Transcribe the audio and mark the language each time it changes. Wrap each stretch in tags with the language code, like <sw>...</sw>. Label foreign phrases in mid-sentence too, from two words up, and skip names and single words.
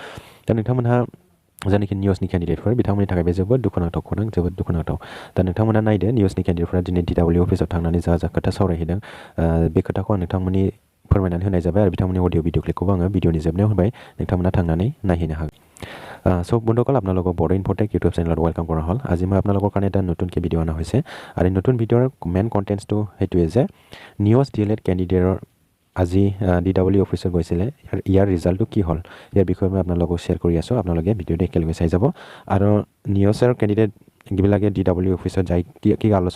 <brx>दा नोंथांमोनहा जानाखि नियसनि केन्डिडेटफोर, बिथांमोननि थाखाय बे जोबोद दुखुनांथाव खौरां, जोबोद दुखुनांथाव। दा नोंथांमोना नायदो, नियसनि केन्डिडेटफोरा दिनै DEE अफिसाव थांनानै जा खोथा सावरायहैदों, बे खोथाखौ आं नोंथांमोननि फोरमायनानै होनाय जाबाय आरो बिथांमोननि अडिअ भिडिअ क्लिपखौबो आङो भिडिअनि जोबनायाव होबाय, नोंथांमोना थांनानै नायहैनो हागोन।</brx> <as>সব বন্ধুসকল আপোনালোকক বড়ো ইনফোটেক ইউটিউব চেনেলত ৱেলকাম কৰা হ'ল আজি মই আপোনালোকৰ কাৰণে এটা নতুনকৈ ভিডিঅ' অনা হৈছে আৰু এই নতুন ভিডিঅ'ৰ মেইন কণ্টেণ্টছটো সেইটোৱে যে নিউজ DLED কেণ্ডিডেটৰ আজি DEE অফিচত গৈছিলে ইয়াৰ ৰিজাল্টটো কি হ'ল ইয়াৰ বিষয়ে মই আপোনালোকক শ্বেয়াৰ কৰি আছোঁ আপোনালোকে ভিডিঅ'টো একেলগে চাই যাব আৰু নিউজৰ কেণ্ডিডেট যিবিলাকে DEE অফিচত যাই কি আলোচনা</as>